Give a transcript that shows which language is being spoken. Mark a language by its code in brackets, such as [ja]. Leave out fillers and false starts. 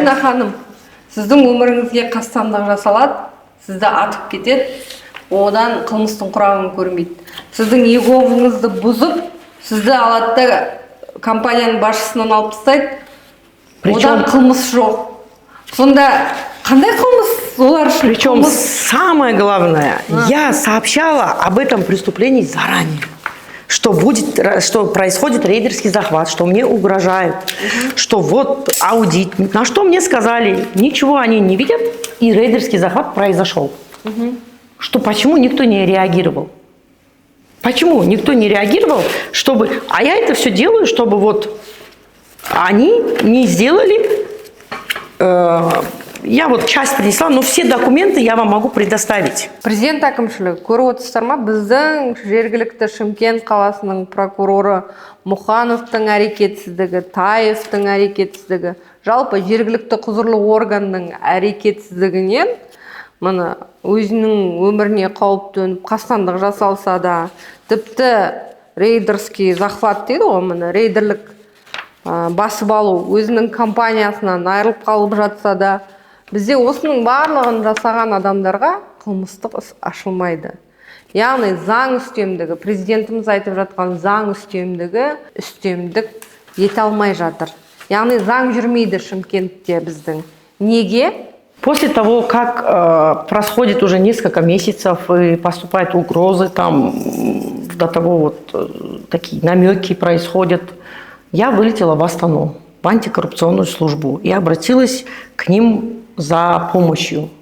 [kk] Марина ханым, сіздің өміріңізге қастандық жасалады, сізді атып кетеді, одан қылмыстың құрағын көрмейді. Сіздің ЕГОВыңызды бұзып, сізді алады да компанияның басшысынан алып тастайды, одан қылмыс жоқ. Сонда Қандай қылмыс олар үшін? [ru] Причем [kk] Қылмыс. [ru] самое главное, я сообщала об этом преступлении заранее. Что происходит рейдерский захват, что мне угрожают, что вот аудит. На что мне сказали, ничего они не видят, и рейдерский захват произошел. Что почему никто не реагировал? Почему никто не реагировал, чтобы... А я это все делаю, чтобы вот они не сделали... Я вот часть принесла, но все документы я вам могу предоставить. [kk] Президент әкімшілігі көріп отырсыздар ма? Біздің жергілікті Шымкент қаласының прокуроры Мұхановтың әрекетсіздігі, Таевтың әрекетсіздігі, жалпы жергілікті құзырлы органның әрекетсіздігінен мына өзінің өміріне қауіп төніп қастандық жасалса да, тіпті [ru] рейдерский захват [kk] дейді ғой, мына рейдерлік басып алу өзінің компаниясынан айырылып қалып жатса да, бізде осының барлығын жасаған адамдарға қылмыстық іс ашылмайды. Яғни заң үстемдігі, президентіміз айтып жатқан заң үстемдік ете алмай жатыр. Яғни заң жүрмейді Шымкентте біздің. Неге? [ru] После того, как происходит уже несколько месяцев и поступают угрозы, там до того вот такие намеки происходят, я вылетела в Астану, в антикоррупционную службу и обратилась к ним за помощью.